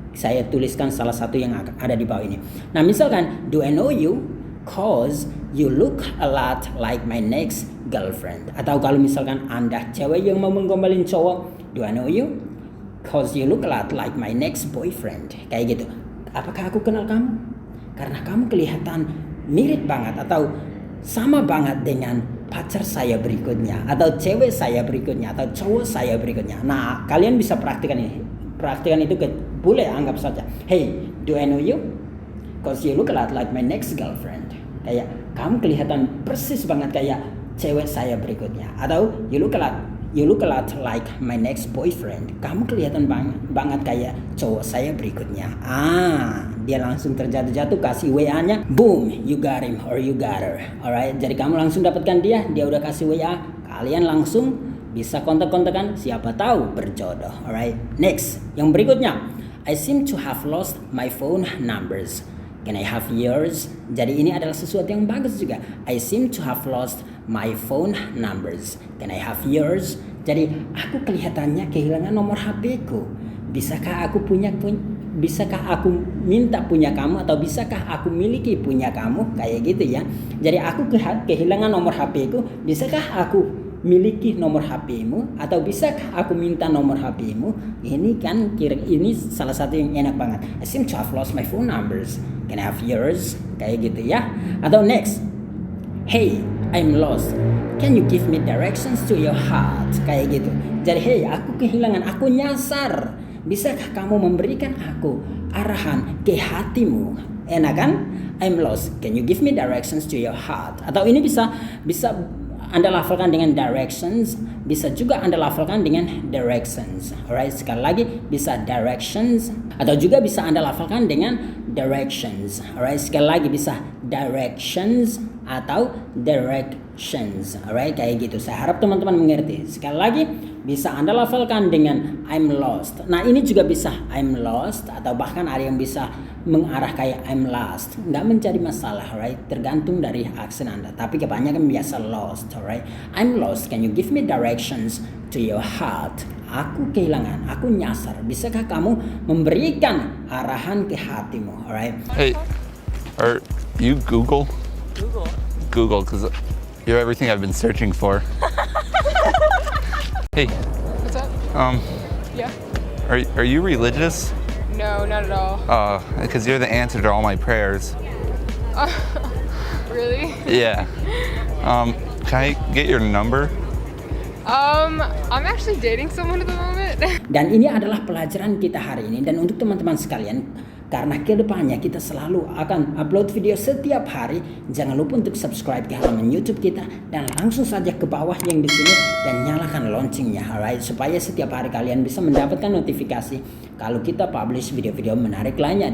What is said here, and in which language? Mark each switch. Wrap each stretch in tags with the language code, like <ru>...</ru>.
<id>Saya tuliskan salah satu yang ada di bawah ini. Nah, misalkan,</id> <en>do I know you? Cause you look a lot like my next girlfriend.</en> <id>Atau kalau misalkan Anda cewek yang mau menggombalin cowok,</id> <en>do I know you? Cause you look a lot like my next boyfriend.</en> <id>Kayak gitu. Apakah aku kenal kamu? Karena kamu kelihatan mirip banget atau sama banget dengan pacar saya berikutnya, atau cewek saya berikutnya, atau cowok saya berikutnya. Nah, kalian bisa praktikan ini. Praktikan itu boleh anggap saja.</id> <en>Hey, do I know you? Cause you look a lot like my next girlfriend.</en> <id>Kayak kamu kelihatan persis banget kayak cewek saya berikutnya.</id> <en>Atau you look a lot like my next boyfriend.</en> <id>Kamu kelihatan banget kayak cowok saya berikutnya. Dia langsung terjatuh kasih WA-nya.</id> <en>Boom, you got him or you got her.</en> <id>Alright, jadi kamu langsung dapatkan dia udah kasih WA. Kalian langsung bisa kontak-kontakan, siapa tahu berjodoh. Alright, next. Yang berikutnya,</id> <en>I seem to have lost my phone numbers. Can I have yours?</en> <id>Jadi ini adalah sesuatu yang bagus juga.</id> <en>I seem to have lost my phone numbers. Can I have yours?</en> <id>Jadi aku kelihatannya kehilangan nomor HP-ku. Bisakah aku minta punya kamu, atau bisakah aku miliki punya kamu? Kayak gitu ya. Jadi aku kehilangan nomor HP-ku. Bisakah aku miliki nomor HP-mu, atau bisakah aku minta nomor HP-mu? Ini kan ini salah satu yang enak banget.</id> <en>I seem to have lost my phone numbers. Can I have yours?</en> <id>Kayak gitu ya.</id> <en>Atau next, hey, I'm lost. Can you give me directions to your heart?</en> <id>Kayak gitu. Jadi hey, aku kehilangan, aku nyasar. Bisakah kamu memberikan aku arahan ke hatimu? Enak kan?</id> <en>I'm lost. Can you give me directions to your heart?</en> <id>Atau ini bisa Anda lafalkan dengan directions, bisa juga Anda lafalkan dengan directions. Alright, sekali lagi bisa directions, atau juga bisa Anda lafalkan dengan directions. Alright, sekali lagi bisa directions atau directions. Alright, kayak gitu. Saya harap teman-teman mengerti. Sekali lagi bisa Anda lafalkan dengan</id> <en>I'm lost.</en> <id>Nah, ini juga bisa</id> <en>I'm lost,</en> <id>atau bahkan ada yang bisa mengarah kayak I'm lost. Nggak mencari masalah, right? Tergantung dari aksen Anda. Tapi kebanyakan biasa lost, alright? I'm lost.</id> <en>Can you give me directions to your heart?</en> <id>Aku kehilangan, aku nyasar. Bisakah kamu memberikan arahan ke hatimu, alright?</id> <en>Hey, are you Google? Google, because you're everything I've been searching for. Hey. What's up? Yeah. Are you religious? No, not at all. Because you're the answer to all my prayers. Really? Yeah. Can I get your number? I'm actually dating someone at the moment.</en> <id>Dan ini adalah pelajaran kita hari ini. Dan untuk teman-teman sekalian, karena kedepannya kita selalu akan upload video setiap hari. Jangan lupa untuk subscribe ke halaman YouTube kita dan langsung saja ke bawah yang di sini dan nyalakan loncengnya, alright, supaya setiap hari kalian bisa mendapatkan notifikasi kalau kita publish video-video menarik lainnya.</id>